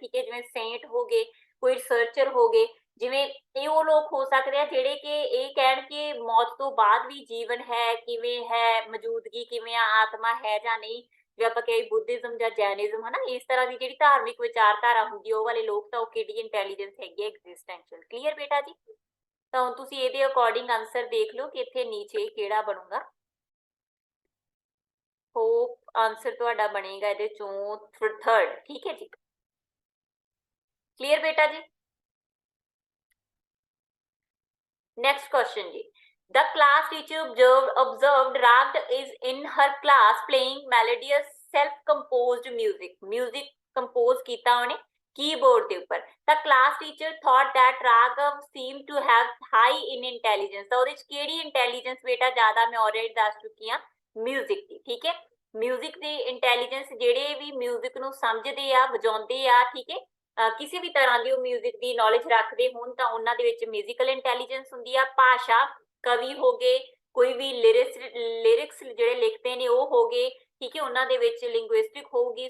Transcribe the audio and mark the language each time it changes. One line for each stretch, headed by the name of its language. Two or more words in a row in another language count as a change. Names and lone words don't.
Punjabi: ਠੀਕ ਹੈ, ਜਿਵੇਂ ਸੇਂਟ ਹੋ ਗਏ, ਕੋਈ ਰਿਸਰਚਰ ਹੋ ਗਏ, ਜਿਵੇਂ ਇਹ ਉਹ ਲੋਕ ਹੋ ਸਕਦੇ ਆ ਜਿਹੜੇ ਕਿ ਇਹ ਕਹਿਣ ਕਿ ਮੌਤ ਤੋਂ ਬਾਅਦ ਵੀ ਜੀਵਨ ਹੈ, ਕਿਵੇਂ ਹੈ, ਮੌਜੂਦਗੀ ਕਿਵੇਂ ਆ, ਆਤਮਾ ਹੈ ਜਾਂ ਨਹੀਂ, ਜੇ ਆਪਾਂ ਕਹੀਏ ਬੁੱਧਿਜ਼ਮ ਜਾਂ ਜੈਨਿਜ਼ਮ ਹਨਾ, ਇਸ ਤਰ੍ਹਾਂ ਦੀ ਜਿਹੜੀ ਧਾਰਮਿਕ ਵਿਚਾਰਧਾਰਾ ਹੁੰਦੀ ਉਹ ਵਾਲੇ ਲੋਕ, ਤਾਂ ਉਹ ਕਿਹੜੀ ਇੰਟੈਲੀਜੈਂਸ ਹੈਗੀ ਹੈ, ਐਗਜ਼ਿਸਟੈਂਸ਼ੀਅਲ। ਕਲੀਅਰ ਬੇਟਾ ਜੀ, ਤਾਂ ਹੁਣ ਤੁਸੀਂ ਇਹਦੇ
English: according answer
Punjabi: ਦੇਖ ਲਓ ਕਿ ਇੱਥੇ ਨੀਚੇ ਕਿਹੜਾ ਬਣੂਗਾ।
English: hope answer
Punjabi: ਤੁਹਾਡਾ ਬਣੇਗਾ ਇਹਦੇ ਚੋਂ 3rd। ਠੀਕ ਹੈ ਜੀ, ਕਲੀਅਰ ਬੇਟਾ ਜੀ।
English: Next question ji. The class teacher observed Ragd is in her class playing melodious self-composed music. Music compose
Punjabi: ਕੀਤਾ ਉਹਨੇ keyboard ਦੇ ਉੱਪਰ।
English: The class teacher thought that Raghav seemed to have high in intelligence.
Punjabi: ਤਾਂ ਉਹਦੇ ਚ ਕਿਹੜੀ intelligence ਬੇਟਾ ਜ਼ਿਆਦਾ, ਮੈਂ already ਦੱਸ ਚੁੱਕੀ ਹਾਂ, music ਦੀ। ਠੀਕ ਹੈ, music ਦੀ intelligence ਜਿਹੜੇ ਵੀ music ਨੂੰ ਸਮਝਦੇ ਆ, ਵਜਾਉਂਦੇ ਆ, ਠੀਕ ਹੈ, ਕਿਸੇ ਵੀ ਤਰ੍ਹਾਂ ਦੀ ਉਹ ਮਿਊਜ਼ਿਕ ਦੀ ਨੌਲੇਜ ਰੱਖਦੇ ਹੋਣ ਤਾਂ ਉਹਨਾਂ ਦੇ ਵਿੱਚ
English: musical intelligence
Punjabi: ਹੁੰਦੀ ਆ। ਭਾਸ਼ਾ, ਕਵੀ ਹੋ ਗਏ, ਕੋਈ ਵੀ ਲਿਰਿਕਸ ਜਿਹੜੇ ਲਿਖਦੇ ਨੇ ਉਹ ਹੋ ਗਏ, ਠੀਕ ਹੈ, ਉਹਨਾਂ ਦੇ ਵਿੱਚ ਲਿੰਗੁਇਸਟਿਕ ਹੋਊਗੀ।